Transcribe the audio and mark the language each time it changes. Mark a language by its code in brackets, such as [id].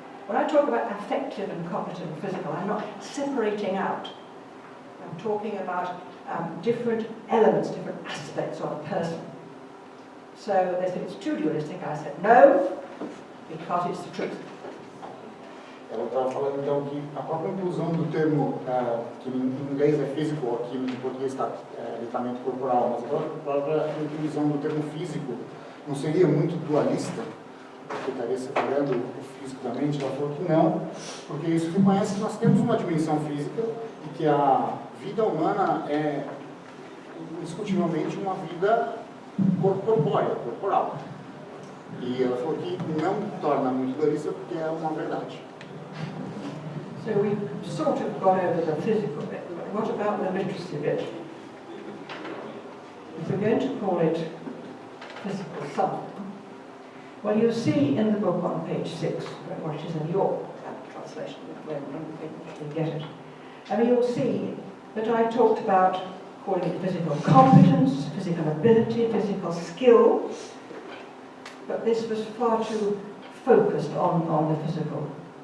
[en] When I talk about affective and cognitive and physical, I'm not separating out. I'm talking about different elements, different aspects of a person. So they said it's too dualistic. I said no, because it's the truth. [pt] Ela estava falando então que a própria inclusão do termo, que em inglês é físico, aqui em português está letramento corporal, mas a própria inclusão do termo físico não seria muito dualista, porque estaria separando o físico da mente. Ela falou que não, porque isso reconhece que nós temos uma dimensão física e que a vida humana é indiscutivelmente uma vida corpórea, corporal. E ela falou que não torna muito dualista porque é uma verdade. [en] So we've sort of gone over the physical bit, but what about the literacy bit? If we're going to call it physical something, well, you'll see in the book on page 6, what it is in your translation, when you get it, and you'll see that I talked about calling it physical competence, physical ability, physical skill, but this was far too focused on the physical.